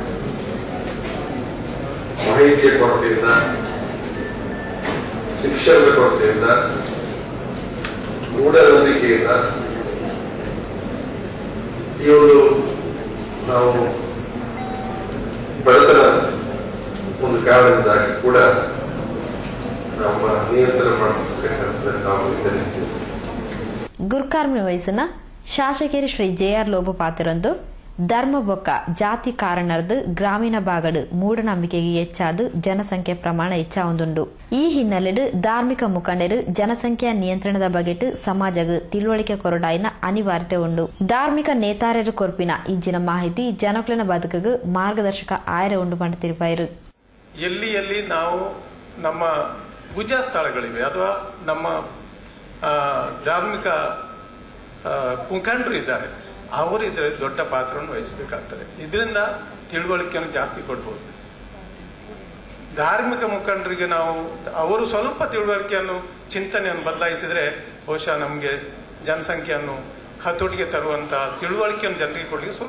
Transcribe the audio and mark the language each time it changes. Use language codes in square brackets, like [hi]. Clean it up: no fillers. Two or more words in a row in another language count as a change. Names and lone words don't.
[kn] ಮಾಹಿತಿಯ ಕೊರತೆಯಿಂದ, ಶಿಕ್ಷಣದ ಕೊರತೆಯಿಂದ, ಮೂಢನಂಬಿಕೆಯಿಂದ ಈ ಒಂದು ನಾವು ಬಡತನ ಒಂದು ಕಾರಣದಿಂದಾಗಿ ಕೂಡ ನಮ್ಮ ನಿಯಂತ್ರಣ ಮಾಡಬೇಕಂತ ನಾವು ವಿಚಾರಿಸ್ತೀವಿ. [tcy] ಗುರುಕಾರ್ಮಿಕ ವಯಸ್ಸಿನ ಶಾಸಕರು ಶ್ರೀ JR ಲೋಬಪಾತಿರೊಂದು ಧರ್ಮ ಬೊಕ್ಕ ಜಾತಿ ಕಾರಣರ್ದು ಗ್ರಾಮೀಣ ಭಾಗಡು ಮೂಢನಂಬಿಕೆಗೆ ಹೆಚ್ಚಾದು ಜನಸಂಖ್ಯೆ ಪ್ರಮಾಣ ಹೆಚ್ಚಾವುದುಂಡು. ಈ ಹಿನ್ನೆಲೆಡು ಧಾರ್ಮಿಕ ಮುಖಂಡರು ಜನಸಂಖ್ಯಾ ನಿಯಂತ್ರಣದ ಬಗೆಟ್ ಸಮಾಜಗ ತಿಳುವಳಿಕೆ ಕೊರಡಾಯಿನ ಅನಿವಾರ್ಯತೆ ಉಂಡು. ಧಾರ್ಮಿಕ ನೇತಾರರು ಕೊರ್ಪಿನ ಇಂಚಿನ ಮಾಹಿತಿ ಜನಕ್ಲಿನ ಬದುಕಗೂ ಮಾರ್ಗದರ್ಶಕ ಆಯರೆ ಉಂಡು ಪಂಡ ತಿರುಪಾಯಿರು. [kn] ಎಲ್ಲಿ ಎಲ್ಲಿ ನಾವು ನಮ್ಮ ಪೂಜಾ ಸ್ಥಳಗಳಿವೆ ಅಥವಾ ನಮ್ಮ ಧಾರ್ಮಿಕ ಮುಖಂಡರು ಇದ್ದಾರೆ, ಅವರು ಇದರಲ್ಲಿ ದೊಡ್ಡ ಪಾತ್ರವನ್ನು ವಹಿಸಬೇಕಾಗ್ತದೆ. ಇದರಿಂದ ತಿಳುವಳಿಕೆಯನ್ನು ಜಾಸ್ತಿ ಕೊಡ್ಬೋದು. ಧಾರ್ಮಿಕ ಮುಖಂಡರಿಗೆ ನಾವು ಅವರು ಸ್ವಲ್ಪ ತಿಳುವಳಿಕೆಯನ್ನು, ಚಿಂತನೆಯನ್ನು ಬದಲಾಯಿಸಿದ್ರೆ ಬಹುಶಃ ನಮಗೆ ಜನಸಂಖ್ಯೆಯನ್ನು ಹತೋಟಿಗೆ ತರುವಂತಹ ತಿಳುವಳಿಕೆಯನ್ನು ಜನರಿಗೆ ಕೊಡಲಿಕ್ಕೆ ಸ್ವಲ್ಪ.